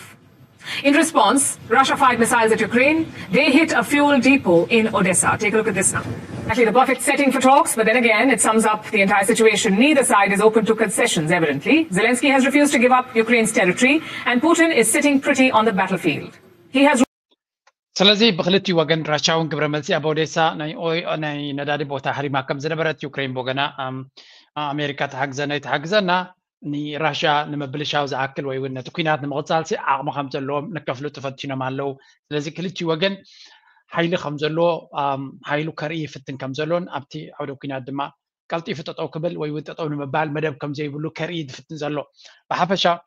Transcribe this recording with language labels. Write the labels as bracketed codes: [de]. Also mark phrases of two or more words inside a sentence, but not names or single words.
[en] In response, Russia fired missiles at Ukraine. They hit a fuel depot in Odessa. Take a look at this now. Actually, the perfect setting for talks, but then again, it sums up the entire situation. Neither side is open to concessions, evidently. Zelensky has refused to give up Ukraine's territory, and Putin is sitting pretty on the battlefield. He has... [ti] ስለዚ ብክልቲኡ ወገን ራሽያ እውን ግብረ መልሲ ኣብ ኦዴሳ ናይ ነዳዲ ቦታ ሓሪማ ከም ዝነበረት ዩክሬን ብወገና ኣሜሪካ ተሓግዘና ንራሽያ ንምብልሻው ዝኣክል ወይ እውን ነቲ ኩናት ንምቕፃልሲ ዓቕሚ ከም ዘለዎም ንከፍሉ ተፈቲኖም ኣለው ስለዚ ክልቲኡ ወገን ሓይሊ ከም ዘለዎ ሓይሉ ከርኢ ይፍትን ከም ዘሎን ኣብቲ ዓውደ ኩናት ድማ ቀልጢፉ ጠጠው ክብል ወይ እውን ጠጠው ንምባል መደብ ከም ዘይብሉ ከርኢ ዝፍትን ዘሎ ብሓፈሻ